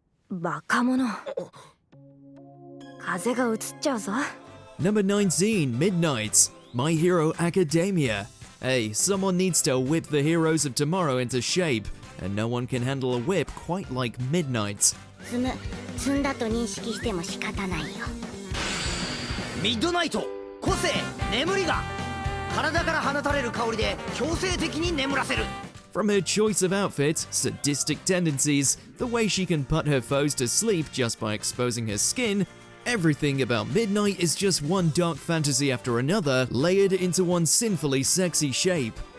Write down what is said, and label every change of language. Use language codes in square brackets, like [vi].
[en] Number 19, Midnight, My Hero Academia. Hey, someone needs to whip the heroes of tomorrow into shape, and no one can handle a whip quite like Midnight. [ja] 積んだと認識しても仕方ないよ。ミッドナイト、個性、眠りが体から放たれる香りで強制的に眠らせる。 [en] From her choice of outfit, sadistic tendencies, the way she can put her foes to sleep just by exposing her skin, everything about Midnight is just one dark fantasy after another layered into one sinfully sexy shape.